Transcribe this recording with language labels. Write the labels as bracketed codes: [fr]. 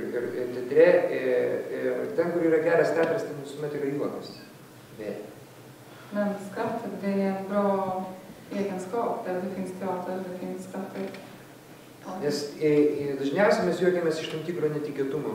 [lt] Ir teatre, ten, kur yra geras teatras, ten visuomet yra juokas. [sv] Men skrattet, det är en bra egenskap. Där det finns teater, det finns skrattet. [lt] Nes dažniausiai mes juokiamės iš tam tikro netikėtumo.